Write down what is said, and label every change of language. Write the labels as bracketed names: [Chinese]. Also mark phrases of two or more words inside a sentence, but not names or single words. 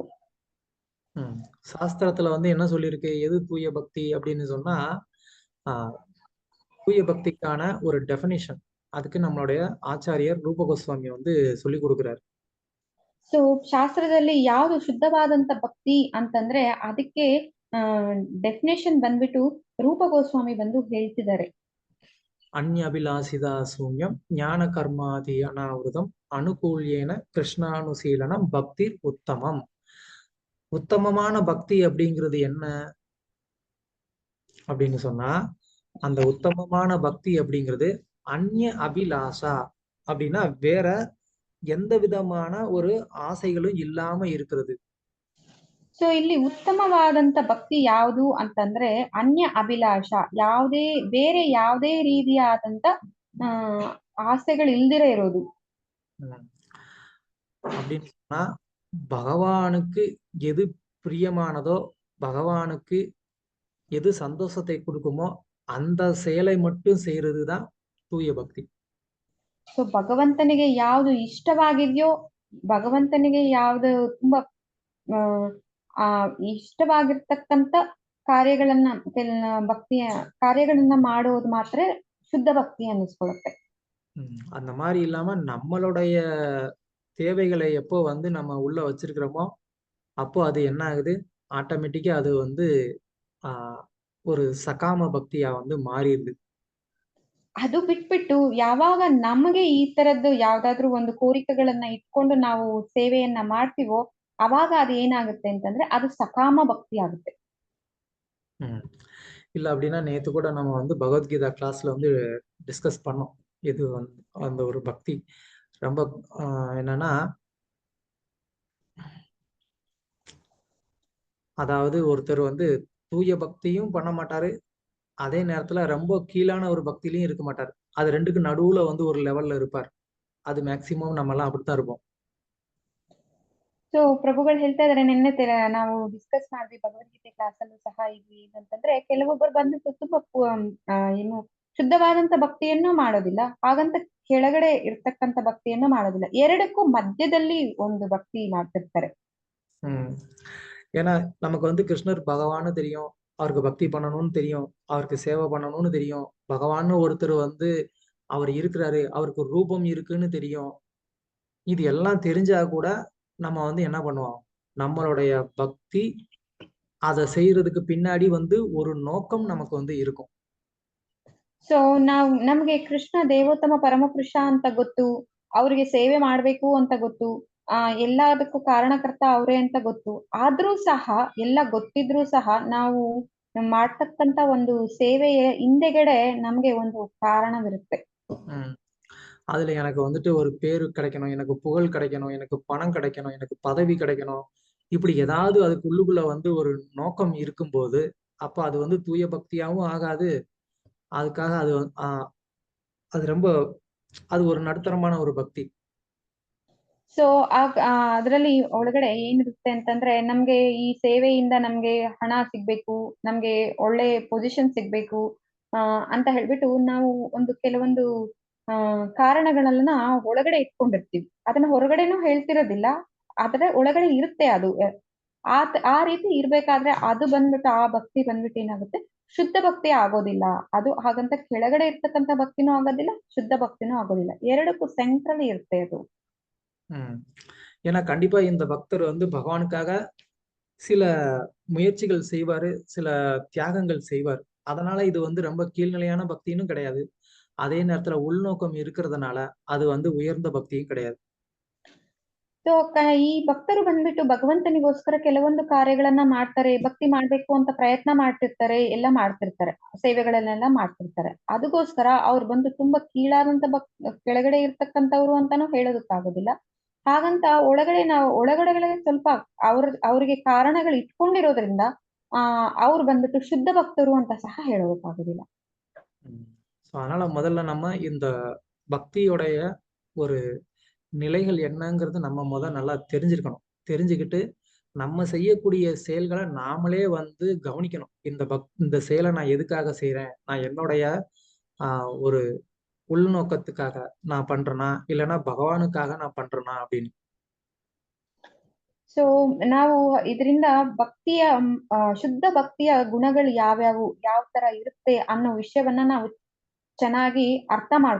[Tamil] சாஸ்திரத்துல வந்து என்ன சொல்லியிருக்கு, எது தூய பக்தி அப்படின்னு சொன்னா, தூய பக்திக்கான ஒரு டெஃபினிஷன் அதுக்கு நம்மளுடைய ஆச்சாரியர் ரூப கோஸ்வாமி வந்து சொல்லி கொடுக்குறாரு. [Kannada] ಸೊ ಶಾಸ್ತ್ರದಲ್ಲಿ ಯಾವುದು ಶುದ್ಧವಾದಂತ ಭಕ್ತಿ ಅಂತಂದ್ರೆ ಅದಕ್ಕೆ ಡೆಫಿನೇಷನ್ ಬಂದ್ಬಿಟ್ಟು ರೂಪ ಗೋಸ್ವಾಮಿ ಬಂದು ಹೇಳ್ತಿದ್ದಾರೆ. [Sanskrit] ಅನ್ಯಭಿಲಾಷಿತ ಶೂನ್ಯಂ ಜ್ಞಾನ ಕರ್ಮಾದಿ ಅನಾವೃತಂ ಅನುಕೂಲ್ಯೇನ கிருஷ்ணானுசீலனம் பக்தி உத்தமம். [Tamil] உத்தமமான பக்தி அப்படிங்கிறது என்ன அப்படின்னு சொன்னா, அந்த உத்தமமான பக்தி அப்படிங்கிறது அந்நிய அபிலாஷா அப்படின்னா வேற எந்த விதமான ஒரு ஆசைகளும் ಇಲ್ಲಾಮ இருக்கிறது. [Kannada] ಸೊ ಇಲ್ಲಿ ಉತ್ತಮವಾದಂತ ಭಕ್ತಿ ಯಾವುದು ಅಂತಂದ್ರೆ ಅನ್ಯ ಅಭಿಲಾಷ, ಬೇರೆ ಯಾವುದೇ ರೀತಿಯಾದಂತ ಆಸೆಗಳು ಇಲ್ದಿರ ಇರೋದು. [Tamil] அப்படின்னு சொன்னா பகவானுக்கு எது பிரியமானதோ, பகவானுக்கு எது சந்தோஷத்தை கொடுக்குமோ அந்த செயலை மட்டும் செய்யறதுதான் தூய பக்தி. [Kannada] ಸೊ ಭಗವಂತನಿಗೆ ಯಾವುದು ಇಷ್ಟವಾಗಿದೆಯೋ, ಭಗವಂತನಿಗೆ ಯಾವ್ದು ತುಂಬಾ ಇಷ್ಟವಾಗಿರ್ತಕ್ಕಂಥ ಕಾರ್ಯಗಳನ್ನ ಭಕ್ತಿಯ ಕಾರ್ಯಗಳನ್ನ ಮಾಡೋದು ಮಾತ್ರ ಶುದ್ಧ ಭಕ್ತಿ ಅನ್ನಿಸ್ಕೊಳುತ್ತೆ. [Tamil] அந்த மாதிரி இல்லாம நம்மளுடைய தேவைகளை எப்போ வந்து நம்ம உள்ள வச்சிருக்கிறோமோ அப்போ அது என்ன ஆகுது, ஆட்டோமேட்டிக்கா அது வந்து ஒரு சகாம பக்தியா வந்து மாறிடுது. [Kannada] ಅದು ಬಿಟ್ಬಿಟ್ಟು ಯಾವಾಗ ನಮಗೆ ಈ ತರದ್ದು ಯಾವ್ದಾದ್ರು ಒಂದು ಕೋರಿಕೆಗಳನ್ನ ಇಟ್ಕೊಂಡು ನಾವು ಸೇವೆಯನ್ನ ಮಾಡ್ತೀವೋ ಅವಾಗ ಅದು ಏನಾಗುತ್ತೆ ಅಂತಂದ್ರೆ ಅದು ಸಕಾಮ ಭಕ್ತಿ ಆಗುತ್ತೆ. [Tamil] இல்ல அப்படின்னா நேத்து கூட நம்ம வந்து பகவத்கீதா கிளாஸ்ல வந்து டிஸ்கஸ் பண்ணோம். இது அந்த ஒரு பக்தி ரொம்ப என்னன்னா, அதாவது ஒருத்தர் வந்து தூய பக்தியும் பண்ண மாட்டாரு, அதே நேரத்துல ரொம்ப கீழான ஒரு பக்திலையும் இருக்க மாட்டாரு. அது ரெண்டுக்கு நடுவுல வந்து ஒரு லெவல்ல இருப்பார். அது மேக்சிமம் நம்ம எல்லாம் அப்படித்தான் இருப்போம். [Kannada] ಸೊ ಪ್ರಭುಗಳು ಹೇಳ್ತಾ ಇದಾರೆ, ನಿನ್ನೆ ನಾವು ಡಿಸ್ಕಸ್ ಮಾಡಿದ್ವಿ ಭಗವದ್ಗೀತೆ ಕ್ಲಾಸ್ ಅಲ್ಲೂ ಸಹ ಇದ್ವಿ ಅಂತಂದ್ರೆ ಕೆಲವೊಬ್ಬರು ಬಂದು ತುಂಬಾ ಏನು ಶುದ್ಧವಾದಂತ ಭಕ್ತಿಯನ್ನು ಮಾಡೋದಿಲ್ಲ, ಹಾಗಂತ ಕೆಳಗಡೆ ಇರ್ತಕ್ಕಂಥ ಭಕ್ತಿಯನ್ನು ಮಾಡೋದಿಲ್ಲ, ಎರಡಕ್ಕೂ ಮಧ್ಯದಲ್ಲಿ ಒಂದು ಭಕ್ತಿ ಮಾಡ್ತಿರ್ತಾರೆ. [Tamil] ஏன்னா நமக்கு வந்து கிருஷ்ணர் பகவான்னு தெரியும், அவருக்கு பக்தி பண்ணணும்னு தெரியும், அவருக்கு சேவை பண்ணணும்னு தெரியும், பகவான்னு ஒருத்தர் வந்து அவர் இருக்கிறாரு, அவருக்கு ஒரு ரூபம் இருக்குன்னு தெரியும். இது எல்லாம் தெரிஞ்சா கூட நம்ம வந்து என்ன பண்ணுவோம், நம்மளுடைய பக்தி அதை செய்யறதுக்கு பின்னாடி வந்து ஒரு நோக்கம் நமக்கு வந்து இருக்கும். [Kannada] ಸೊ ನಮ್ಗೆ ಕೃಷ್ಣ ದೇವೋತ್ತಮ ಪರಮಪುರುಷ ಅಂತ ಗೊತ್ತು, ಅವ್ರಿಗೆ ಸೇವೆ ಮಾಡ್ಬೇಕು ಅಂತ ಗೊತ್ತು, ಎಲ್ಲದಕ್ಕೂ ಕಾರಣಕರ್ತ ಅವರೇ ಅಂತ ಗೊತ್ತು. ಆದ್ರೂ ಸಹ ಎಲ್ಲ ಗೊತ್ತಿದ್ರೂ ಸಹ ನಾವು ಮಾಡ್ತಕ್ಕಂತ ಒಂದು ಸೇವೆಯ ಹಿಂದೆಗಡೆ ನಮ್ಗೆ ಒಂದು ಕಾರಣವಿರುತ್ತೆ. [Tamil] அதுல எனக்கு வந்துட்டு ஒரு பேரு கிடைக்கணும், எனக்கு புகழ் கிடைக்கணும், எனக்கு பணம் கிடைக்கணும், எனக்கு பதவி கிடைக்கணும், இப்படி ஏதாவது அதுக்கு உள்ளுக்குள்ள வந்து ஒரு நோக்கம் இருக்கும்போது அப்ப அது வந்து தூய பக்தியாவும் ஆகாது. அதுக்காக அது ரொம்ப அது ஒரு நடுத்தரமான ஒரு ಭಕ್ತಿ. [Kannada] ಸೊ ಅದ್ರಲ್ಲಿ ಒಳಗಡೆ ಏನಿರುತ್ತೆ ಅಂತಂದ್ರೆ ನಮ್ಗೆ ಈ ಸೇವೆಯಿಂದ ನಮ್ಗೆ ಹಣ ಸಿಗ್ಬೇಕು, ನಮ್ಗೆ ಒಳ್ಳೆ ಪೊಸಿಷನ್ ಸಿಗ್ಬೇಕು ಅಂತ ಹೇಳ್ಬಿಟ್ಟು ನಾವು ಕೆಲವೊಂದು ಕಾರಣಗಳನ್ನ ಒಳಗಡೆ ಇಟ್ಕೊಂಡಿರ್ತೀವಿ. ಅದನ್ನ ಹೊರಗಡೆನೂ ಹೇಳ್ತಿರೋದಿಲ್ಲ, ಆದ್ರೆ ಒಳಗಡೆ ಇರುತ್ತೆ ಅದು. ಆ ರೀತಿ ಇರ್ಬೇಕಾದ್ರೆ ಅದು ಬಂದ್ಬಿಟ್ಟು ಆ ಭಕ್ತಿ ಬಂದ್ಬಿಟ್ಟು ಏನಾಗುತ್ತೆ, ಶುದ್ಧ ಭಕ್ತಿ ಆಗೋದಿಲ್ಲ. ಅದು ಹಾಗಂತ ಕೆಳಗಡೆ ಇರ್ತಕ್ಕಂಥ ಭಕ್ತಿನೂ ಆಗೋದಿಲ್ಲ, ಶುದ್ಧ ಭಕ್ತಿನೂ ಆಗೋದಿಲ್ಲ, ಎರಡಕ್ಕೂ ಸೆಂಟ್ರಲ್ ಇರುತ್ತೆ ಅದು. [Tamil] ஏன்னா கண்டிப்பா இந்த பக்தர் வந்து பகவானுக்காக சில முயற்சிகள் செய்வாரு, சில தியாகங்கள் செய்வார். அதனால இது வந்து ரொம்ப கீழ்நிலையான பக்தியும் கிடையாது, அதே நேரத்துல உள்நோக்கம் இருக்கிறதுனால அது வந்து உயர்ந்த பக்தியும் கிடையாது. [Kannada] ಸೊ ಈ ಭಕ್ತರು ಬಂದ್ಬಿಟ್ಟು ಭಗವಂತನಿಗೋಸ್ಕರ ಕೆಲವೊಂದು ಕಾರ್ಯಗಳನ್ನ ಮಾಡ್ತಾರೆ, ಭಕ್ತಿ ಮಾಡ್ಬೇಕು ಅಂತ ಪ್ರಯತ್ನ ಮಾಡ್ತಿರ್ತಾರೆ, ಎಲ್ಲ ಮಾಡ್ತಿರ್ತಾರೆ, ಸೇವೆಗಳನ್ನೆಲ್ಲ ಮಾಡ್ತಿರ್ತಾರೆ. ಅದಕ್ಕೋಸ್ಕರ ಅವ್ರು ಬಂದು ತುಂಬಾ ಕೀಳಾದಂತ ಕೆಳಗಡೆ ಇರ್ತಕ್ಕಂಥವ್ರು ಅಂತಾನು ಹೇಳೋದಕ್ಕಾಗೋದಿಲ್ಲ. ಹಾಗಂತ ಒಳಗಡೆ ಸ್ವಲ್ಪ ಅವ್ರಿಗೆ ಕಾರಣಗಳು ಇಟ್ಕೊಂಡಿರೋದ್ರಿಂದ ಅವ್ರು ಬಂದ್ಬಿಟ್ಟು ಶುದ್ಧ ಭಕ್ತರು ಅಂತ ಸಹ ಹೇಳೋದಕ್ಕಾಗೋದಿಲ್ಲ. [Tamil] அதனால முதல்ல நம்ம இந்த பக்தியோடைய ஒரு நிலைகள் என்னங்கிறது நம்ம நல்லா தெரிஞ்சிருக்கணும். தெரிஞ்சுக்கிட்டு நம்ம செய்யக்கூடிய செயல்களை நாமளே வந்து கவனிக்கணும். இந்த செயலை நான் எதுக்காக செய்யறேன், நான் என்னுடைய ஒரு உள்நோக்கத்துக்காக நா பண்றனா இல்லனா பகவானுக்காக நா பண்றனா அப்படின்னு. [Kannada] ಸೊ ನಾವು ಇದರಿಂದ ಭಕ್ತಿಯ ಶುದ್ಧ ಭಕ್ತಿಯ ಗುಣಗಳು ಯಾವ್ಯಾವು, ಯಾವ ತರ ಇರುತ್ತೆ ಅನ್ನೋ ವಿಷಯವನ್ನ ನಾವು ಚೆನ್ನಾಗಿ ಅರ್ಥ ಮಾಡ್ಕೊಳ್ಬೇಕು.